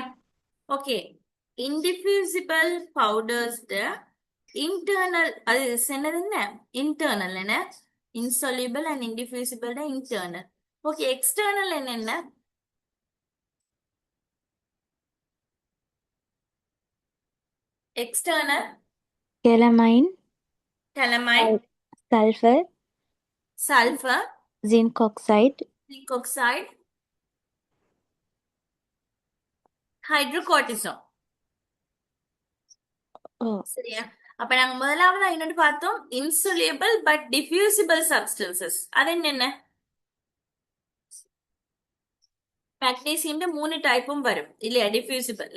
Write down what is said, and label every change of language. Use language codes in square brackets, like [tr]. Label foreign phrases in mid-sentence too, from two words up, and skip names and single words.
[ta] ஓகே, [en] indiffusible powders internal [ta] அது சொன்னது என்ன? இன்டர்னல் என்ன? [en] insoluble and indiffusible internal. [ta] ஓகே, எக்ஸ்டர்னல் என்னென்ன? எக்ஸ்டர்னல் [en] calamine, calamine, sulfur, sulfur, zinc oxide, zinc oxide, ஹைட்ரோகார்டிசோன். oh, [ta] சரியா? அப்ப நாங்க முதலாவது என்னன்னு பார்த்தோம், [en] insoluble but diffusible substances. [ta] அது என்னென்ன? மெக்னீசியம் 3 டைப்பும் வரும் இல்லையா டிஃபியூசிபிள்ல.